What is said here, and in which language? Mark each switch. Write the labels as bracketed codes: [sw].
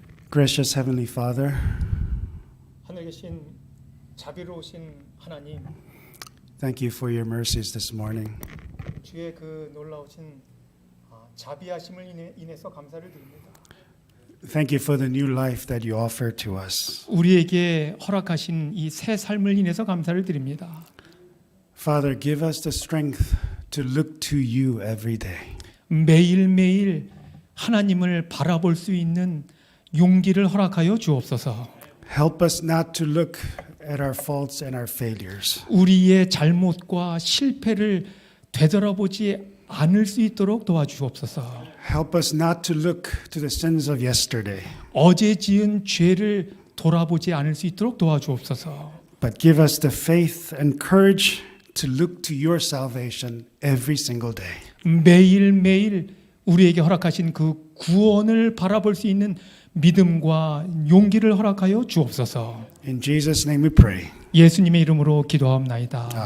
[en] Gracious Heavenly Father, [ko] 하늘에 계신 자비로우신 하나님, [en] thank you for your mercies this morning. [ko] 주의 그 놀라우신 자비하심을 인해서 감사를 드립니다. [en] Thank you for the new life that you offer to us. [ko] 우리에게 허락하신 이 새 삶을 인해서 감사를 드립니다. [en] Father, give us the strength to look to you every day. [ko] 매일매일 하나님을 바라볼 수 있는 용기를 허락하여 주옵소서. [en] Help us not to look at our faults and our failures. [ko] 우리의 잘못과 실패를 되돌아보지 않을 수 있도록 도와주옵소서. [en] Help us not to look to the sins of yesterday, [ko] 어제 지은 죄를 돌아보지 않을 수 있도록 도와주옵소서. [en] but give us the faith and courage to look to your salvation every single day. [ko] 매일매일 우리에게 허락하신 그 구원을 바라볼 수 있는 믿음과 용기를 허락하여 주옵소서. [en] In Jesus' name we pray. [ko] 예수님의 이름으로 기도하옵나이다.